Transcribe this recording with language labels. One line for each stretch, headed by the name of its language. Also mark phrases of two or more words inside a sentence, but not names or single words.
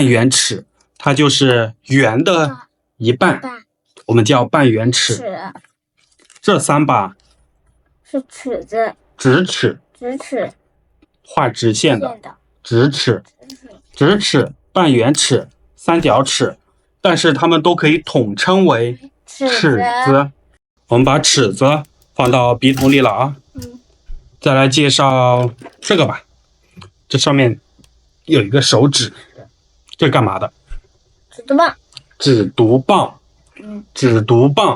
Chinese: 圓尺，它就是圓的一半，我們叫半圓尺。這三把是尺子。直尺。畫直線的。直尺。半圓尺、三角尺，但是它們都可以統稱為尺子。我們把尺子放到筆筒裡了啊。再來介紹這個吧。這上面有一個手指，這是幹嘛的？指讀棒。指讀棒。